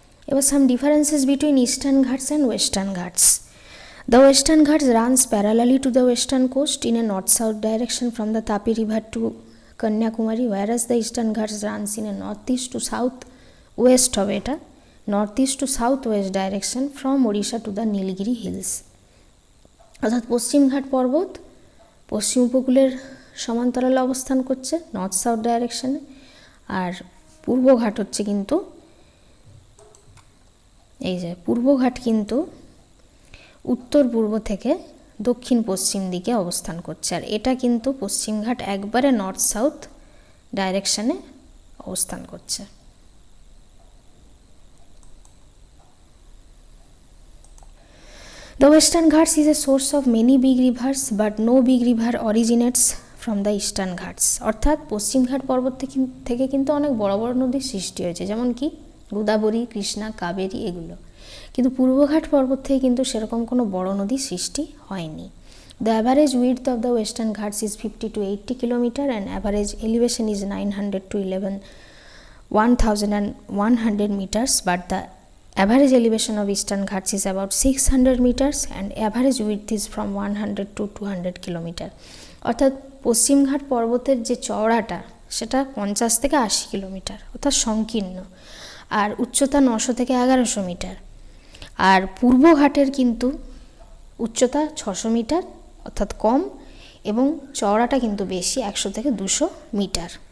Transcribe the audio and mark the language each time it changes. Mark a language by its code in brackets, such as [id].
[en] এবার some differences between Eastern Ghats and Western Ghats. The Western Ghats runs parallelly to the western coast in a north-south direction from the Tapi River to Kanyakumari, whereas the Eastern Ghats runs in a northeast to southwest of এটা northeast to southwest direction from Odisha to the Nilgiri Hills. [bn] অর্থাৎ পশ্চিমঘাট পর্বত পশ্চিম উপকূলের সমান্তরালে অবস্থান করছে north south ডাইরেকশনে, আর পূর্বঘাট হচ্ছে কিন্তু এই যে পূর্বঘাট কিন্তু উত্তর পূর্ব থেকে দক্ষিণ পশ্চিম দিকে অবস্থান করছে, আর এটা কিন্তু পশ্চিমঘাট একবারে নর্থ সাউথ ডাইরেকশনে অবস্থান করছে। [en] The Western Ghats is a source of many big rivers, but no big river originates from the Eastern Ghats. [bn] অর্থাৎ পশ্চিমঘাট পর্বত থেকে কিন্তু অনেক বড় বড় নদীর সৃষ্টি হয়েছে, যেমন কি গোদাবরী, কৃষ্ণা, কাবেরী এগুলো, কিন্তু পূর্বঘাট পর্বত থেকে কিন্তু সেরকম কোনো বড় নদীর সৃষ্টি হয়নি। [en] The average width of the Western Ghats is 50 to 80 kilometer and average elevation is 900 to 1100 meters, but the average elevation of Eastern Ghats is about 600 meters and average width is from 100 to 200 kilometer. [bn] অর্থাৎ পশ্চিমঘাট পর্বতের যে চওড়াটা সেটা 50 থেকে 80 kilometre, অর্থাৎ সংকীর্ণ, আর উচ্চতা 900 থেকে 1100 metre. আর পূর্বঘাটের কিন্তু উচ্চতা 600 মিটার, অর্থাৎ কম, এবং চওড়াটা কিন্তু বেশি, 100 থেকে 200 মিটার।